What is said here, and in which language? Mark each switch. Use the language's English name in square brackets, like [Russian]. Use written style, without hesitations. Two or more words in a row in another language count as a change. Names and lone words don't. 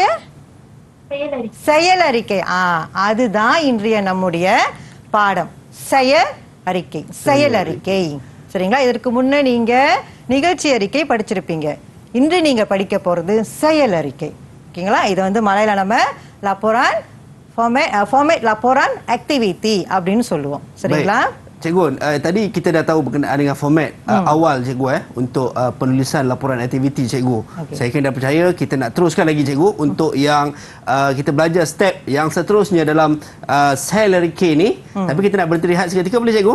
[Tamil] செயலறிக்கை. செயலறிக்கை. அதுதான் இன்றைய நம்முடைய பாடம், செயலறிக்கை. செயலறிக்கை. சரிங்களா? இதற்கு முன்னே நீங்க நிகழ்ச்சி அறிக்கை படிச்சிருப்பீங்க. இன்று நீங்க படிக்க போறது செயலறிக்கை. ஓகேங்களா? இது வந்து மலையாள [Malay] laporan format laporan activity [Tamil] அப்படின்னு சொல்லுவோம். சரிங்களா? [Malay] Cikgu, tadi kita dah tahu berkenaan dengan format awal cikgu untuk penulisan laporan aktiviti cikgu. Okay. Saya kena percaya kita nak teruskan lagi cikgu untuk yang kita belajar step yang seterusnya dalam செயலறிக்கை ni. Tapi kita nak berhenti rehat seketika, boleh cikgu?